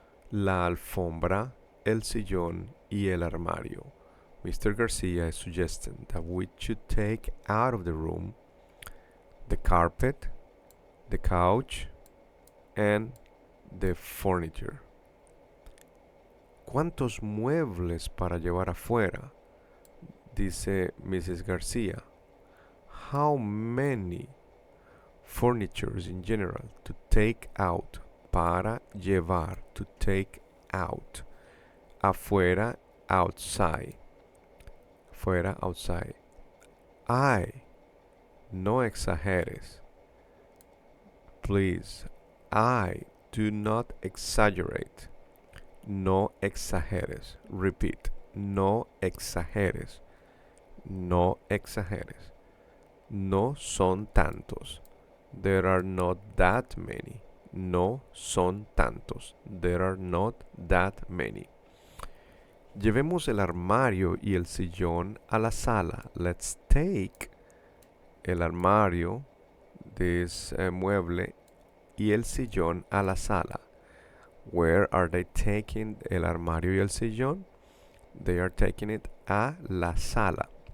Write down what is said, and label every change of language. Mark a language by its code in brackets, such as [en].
[es] La alfombra, el sillón y el armario. [en] Mr. Garcia is suggesting that we should take out of the room the carpet, the couch, and the furniture. [es] ¿Cuántos muebles para llevar afuera? Dice Mrs. Garcia. [en] How many furnitures in general to take out? [es] Para llevar, [en] to take out. [es] Afuera, [en] outside. [es] Fuera, [en] outside. [es] Ay, no exageres. [en] Please, do not exaggerate. [es] No exageres. [en] Repeat. [es] No exageres. No exageres. No son tantos. [en] There are not that many. [es] No son tantos. [en] There are not that many. [es] Llevemos el armario y el sillón a la sala. [en] Let's take [es] el armario, [en] this [es] mueble, y el sillón a la sala. [en] Where are they taking [es] el armario y el sillón? [en] They are taking it [es] a la sala.